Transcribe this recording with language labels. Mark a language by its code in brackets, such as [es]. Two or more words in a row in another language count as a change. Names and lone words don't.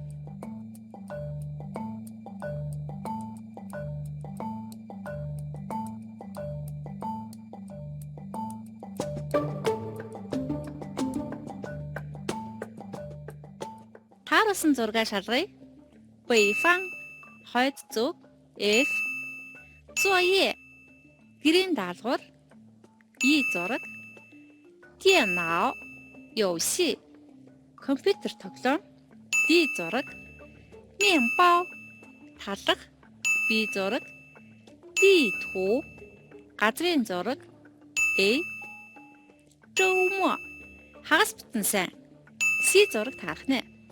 [mn] Тааруулсан зургаа шалгая. 北方 хойд зүг F 作业 гэрийн даалгавар E зураг [zh] 电脑游戏 [mn] компьютер тоглоом D зураг 面包 талах B зураг 地图 газрын зураг A 周末 хагас бүтэн сайн C зураг таарах нэ.